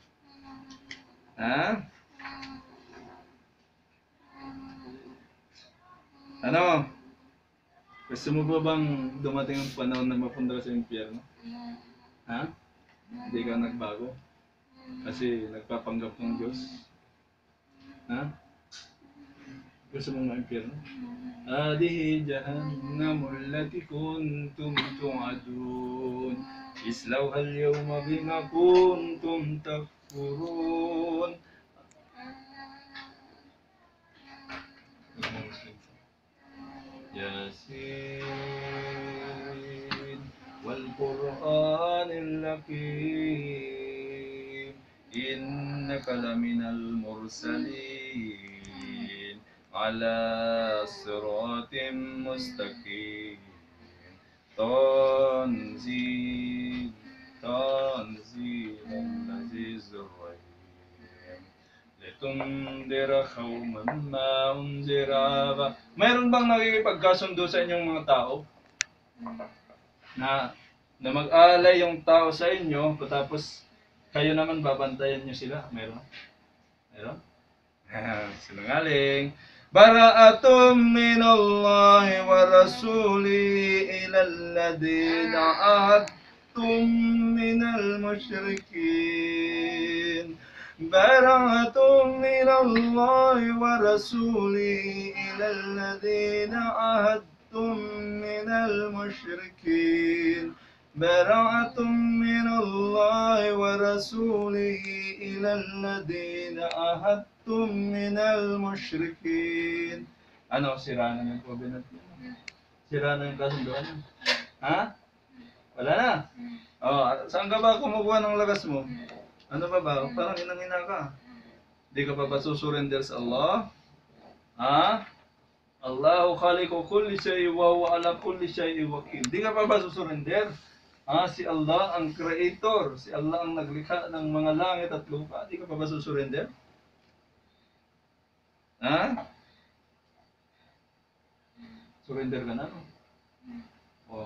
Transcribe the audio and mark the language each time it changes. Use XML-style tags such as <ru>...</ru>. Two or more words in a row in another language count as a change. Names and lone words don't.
<tl>Ano? Gusto mo ba bang dumating ang panahon na mapunta ka sa impyerno? Hindi ka nagbago? Kasi nagpapanggap ng Diyos? Gusto mong ma-impyerno?</tl> <ar>هذه جهنم التي كنتم توعدون. اصلوها اليوم بما كنتم تكفرون. يس والقرآن الحكيم إنك لمن المرسلين على صراط مستقيم تنزيل تنزيل العزيز الرحيم لتنذر قوما ما أنذر آباؤهم.</ar> <tl>Mayroon bang nakikipagkasundo sa inyong mga tao na mag-aalay yung tao sa inyo tapos kayo naman babantayan nyo sila? Meron? Meron? Sinungaling.</tl> <ar>براءة من الله ورسوله إلى الذين عاهدتم من المشركين. براءة من الله ورسوله إلى الذين عاهدتم من المشركين. براءة من الله ورسوله إلى الذين عاهدتم من المشركين.</ar> <tl>Ano, sira na yung covenant niya? Sira na yung kasunduan? Ha? Wala na? Oh, saan ka ba kumukuha ng lakas mo? Ano ba ba? Parang inang-ina ka. Di ka pa ba susurrender sa Allah? Ha?</tl> <ar>الله خالق كل شيء وهو على كل شيء وكيل.</ar> <tl>Di ka pa ba susurrender? Si Allah ang creator, si Allah ang naglikha ng mga langit at lupa. Di ka pa ba susurrender? Ha? Surrender ka na, no? Oh.</tl>